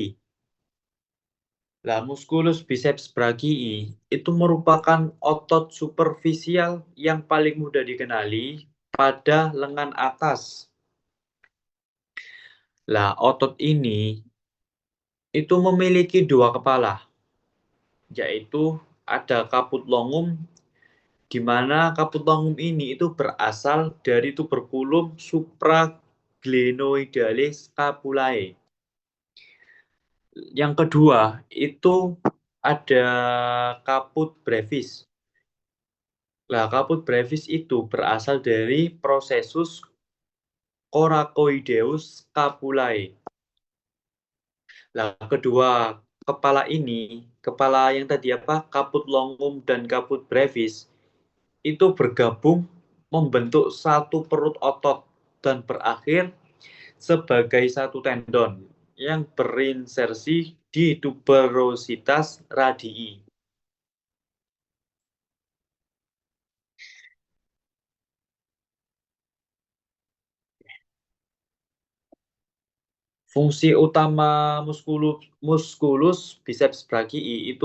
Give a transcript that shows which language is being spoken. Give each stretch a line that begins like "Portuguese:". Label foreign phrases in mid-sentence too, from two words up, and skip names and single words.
Indonesian: Nah,
Latin: musculus biceps brachii
Indonesian: itu merupakan otot superficial yang paling mudah dikenali pada lengan atas. Lah, otot ini itu memiliki dua kepala, yaitu ada
Latin: caput longum,
Indonesian: di mana
Latin: caput longum
Indonesian: ini itu berasal dari
Latin: tuberculum supraglenoidalis scapulae.
Indonesian: Yang kedua itu ada
Latin: caput brevis.
Indonesian: Nah,
Latin: caput brevis
Indonesian: itu berasal dari
Latin: processus coracoideus scapulae.
Indonesian: Nah, kedua kepala ini, kepala yang tadi apa,
Latin: caput longum dan caput brevis,
Indonesian: itu bergabung membentuk satu perut otot dan berakhir sebagai satu tendon yang berinsersi di
Latin: tuberositas radii.
Indonesian: Fungsi utama
Latin: musculus biceps brachii
Indonesian: itu